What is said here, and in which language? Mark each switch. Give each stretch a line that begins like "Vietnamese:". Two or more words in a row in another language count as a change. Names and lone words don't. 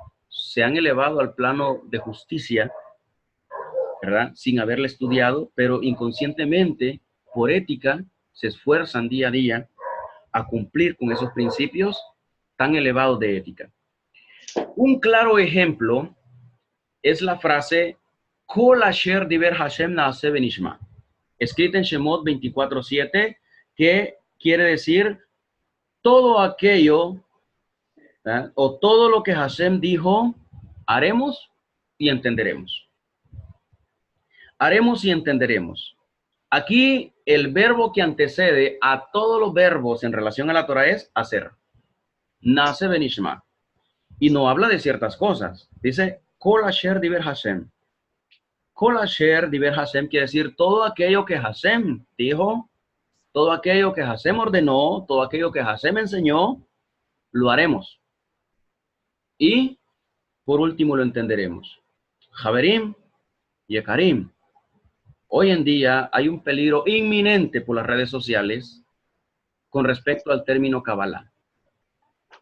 Spanish: Se han elevado al plano de justicia, ¿verdad? Sin haberla estudiado, pero inconscientemente, por ética, se esfuerzan día a día a cumplir con esos principios tan elevados de ética. Un claro ejemplo es la frase
Hebrew: כל אשר דבר השם נעשה ונשמע,
Spanish: escrita en Shemot 24:7, que quiere decir todo aquello, ¿verdad? O todo lo que Hashem dijo, haremos y entenderemos. Haremos y entenderemos. Aquí el verbo que antecede a todos los verbos en relación a la Torah es hacer.
Hebrew: נעשה ונשמע.
Spanish: Y no habla de ciertas cosas. Dice,
Hebrew: כל אשר דבר השם. כל אשר דבר השם
Spanish: quiere decir todo aquello que Hashem dijo, todo aquello que Hashem ordenó, todo aquello que Hashem enseñó, lo haremos. Y por último lo entenderemos. Javerim y Ekarim. Hoy en día hay un peligro inminente por las redes sociales con respecto al término Kabbalah.